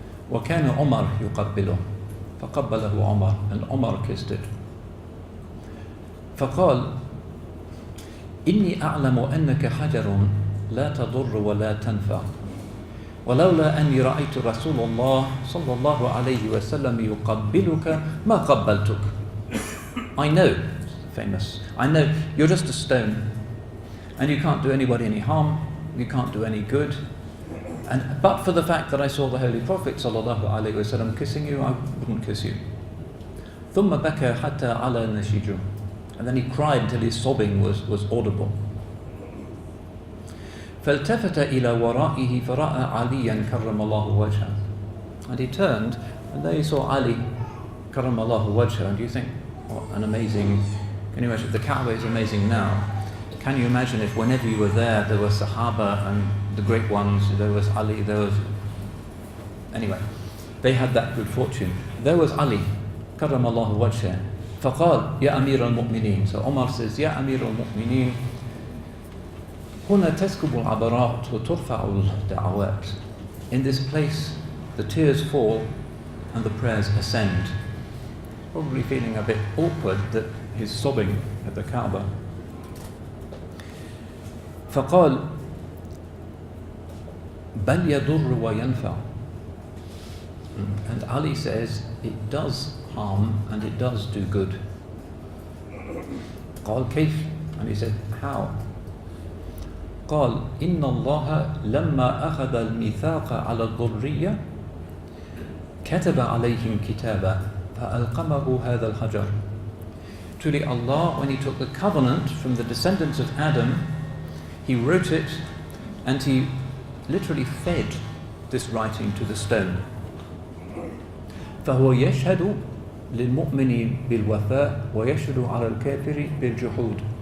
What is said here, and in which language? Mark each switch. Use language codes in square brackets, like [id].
[ar] وَكَانَ عُمَرْ يُقَبِّلُهُ فَقَبَّلَهُ عُمَرْ, [en] and Umar kissed it. [ar] فقال إني أعلم أنك حجر لا تضر ولا تنفع ولولا أني رأيت رسول الله صلى الله عليه وسلم يقبلك ما قبلتك. [en] I know, famous, I know you're just a stone and you can't do anybody any harm, you can't do any good, but for the fact that I saw the Holy Prophet صلى الله عليه وسلم kissing you, I wouldn't kiss you. [ar] ثم بكى حتى على نشيجه, [en] and then he cried until his sobbing was audible. [ar] فالتفت إلى ورائه فرأى عليا كرم الله وجهه, [en] and he turned and there he saw Ali كرم الله وجهه. And you think, what an amazing, can you imagine, the Kaaba is amazing now. Can you imagine if whenever you were there were Sahaba and the great ones, there was Ali, anyway, they had that good fortune. There was Ali كرم الله وجهه. [ar] فقال يا أمير المؤمنين. [en] So Omar says, [ar] يا أمير المؤمنين هنا تسكب العبرات وترفع الدعوات. [en] In this place the tears fall and the prayers ascend. Probably feeling a bit awkward that he's sobbing at the Kaaba. [ar] فقال بل يضر وينفع. [en] And Ali says it does harm and it does do good. [ar] قال كيف? [en] And he said, how? [ar] قال إن الله لما أخذ الميثاق على الذرية كتب عليهم كتابا فألقمه هذا الحجر. [en] Truly Allah, when He took the covenant from the descendants of Adam, He wrote it and He literally fed this writing to the stone. [ar] فهو يشهد للمؤمن بالوفاء ويشهد على الكافر بالجحود.